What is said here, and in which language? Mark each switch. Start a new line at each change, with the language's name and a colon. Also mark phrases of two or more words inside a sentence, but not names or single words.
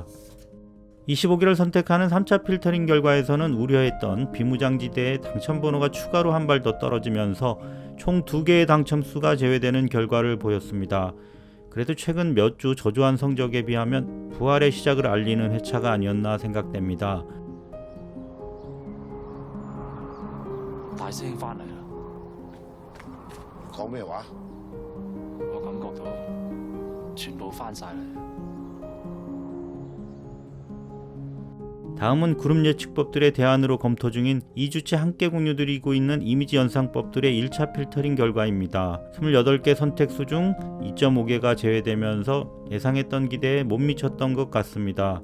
Korean: 25개를 선택하는 3차 필터링 결과에서는 우려했던 비무장지대의 당첨번호가 추가로 한 발 더 떨어지면서 총 2개의 당첨수가 제외되는 결과를 보였습니다. 그래도 최근 몇 주 저조한 성적에 비하면 부활의 시작을 알리는 회차가 아니었나 생각됩니다.
Cantonese: 大師兄翻嚟啦！講咩話？我感覺到全部翻晒嚟。
Korean: 다음은 그룹 예측법들의 대안으로 검토 중인 2주째 함께 공유드리고 있는 이미지 연상법들의 1차 필터링 결과입니다. 28개 선택수 중 2.5개가 제외되면서 예상했던 기대에 못 미쳤던 것 같습니다.